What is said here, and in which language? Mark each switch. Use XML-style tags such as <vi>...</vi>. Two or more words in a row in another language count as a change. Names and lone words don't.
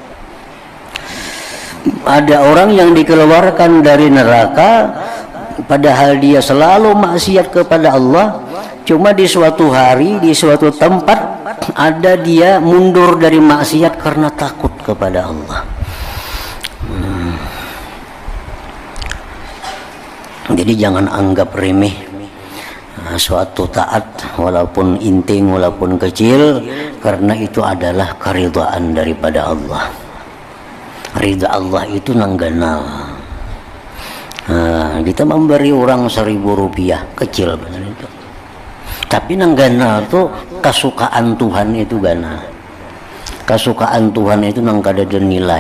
<id>Ada orang yang dikeluarkan dari neraka padahal dia selalu maksiat kepada Allah, cuma di suatu hari, di suatu tempat ada dia mundur dari maksiat karena takut kepada Allah. Jadi jangan anggap remeh suatu taat, walaupun inting, walaupun kecil, karena itu adalah keridhaan daripada Allah.</id> <bjn>Ridha Allah itu nangganal. Kita memberi orang 1.000 rupiah, kecil benar itu. Tapi nangganal tuh kesukaan Tuhan itu ganal. Kesukaan Tuhan itu nang kada ada nilai.</bjn>